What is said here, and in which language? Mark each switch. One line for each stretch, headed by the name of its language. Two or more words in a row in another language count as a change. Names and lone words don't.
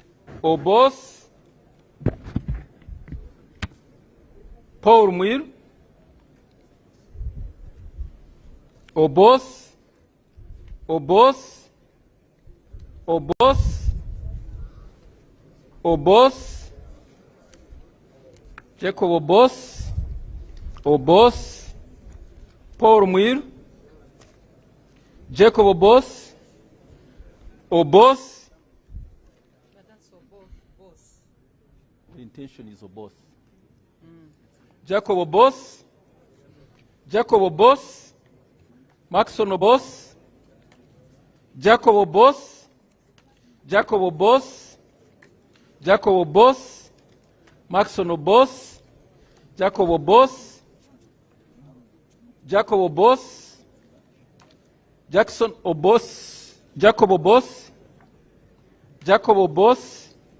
English: Oboth, Paul Mwiru, Oboth, Oboth, Oboth, Oboth, Jacob Oboth, Oboth, Paul Muir, Jacob Oboth, Oboth. But that's both. The intention is Oboth. Jacob Oboth, Jacob Oboth, Marksons Oboth, Jacob Oboth, Jacob Oboth, Jacob Oboth, Marksons Oboth, Jacob Oboth, Jacob Oboth, Jackson Oboth, Jacob Oboth, Jacob Oboth,